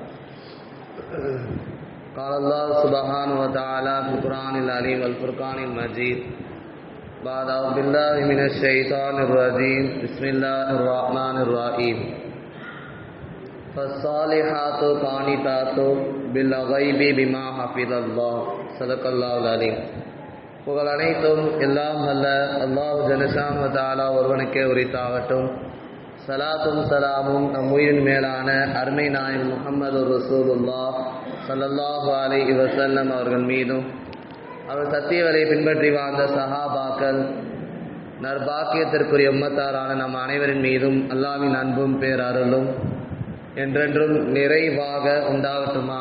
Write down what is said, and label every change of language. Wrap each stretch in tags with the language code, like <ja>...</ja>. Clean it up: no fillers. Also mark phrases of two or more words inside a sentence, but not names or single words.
<ar>قال الله سبحانه وتعالى في القرآن العليم والفرقان المجيد بعد أعوذ بالله من الشيطان الرجيم بسم الله الرحمن الرحيم. فالصالحات قانتات بالغيب بما حفظ الله صدق الله العليم.</ar> <ta>புகழ் அனைத்தும் எல்லாம் அல்ல அல்லாஹ்</ta> <ar>جل شأنه وتعالى</ar> <ta>ஒருவனுக்கே உரித்தாகட்டும். சலாத்தும் சலாமும் நம் உயிரின் மேலான அருமை நாயகம் முஹம்மது</ta> <ar>رسول الله صلى الله عليه وسلم</ar> <ta>அவர்கள் மீதும் அவர் சத்தியவரை பின்பற்றி வாழ்ந்த சஹாபாக்கள் நற்பாக்கியத்திற்குரிய உம்மத்தாரான நம் அனைவரின் மீதும் அல்லாஹ்வின் அன்பும் பேரருளும் என்றென்றும் நிறைவாக உண்டாகட்டுமாக.</ta>